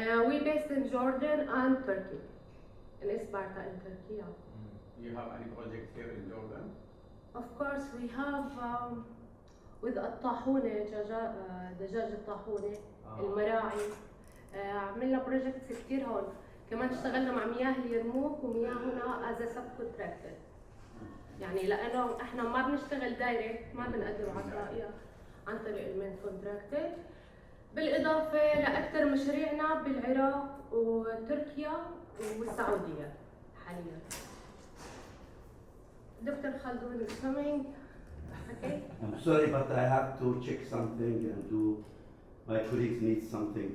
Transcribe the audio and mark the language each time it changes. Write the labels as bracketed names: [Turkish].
[English] We based in Jordan and Turkey, in Sparta in Turkey. You have any project here in Jordan? Of course we have with الطاحونة، دجاج الطاحونة، المراعي. [Arabic] عملنا بروجكتس كثير هون. كمان اشتغلنا مع مياه اليرموك ومياه هنا [English] as a subcontractor. [Arabic] يعني لأنه احنا ما بنشتغل دايركت، ما بنقدم عطائية عن طريق المين كونتراكتور. بالإضافة لأكثر مشاريعنا بالعراق وتركيا والسعودية حاليا. [English] Dr. Khaldun is coming. Okay. I'm sorry, but I have to check something and do. My colleagues need something.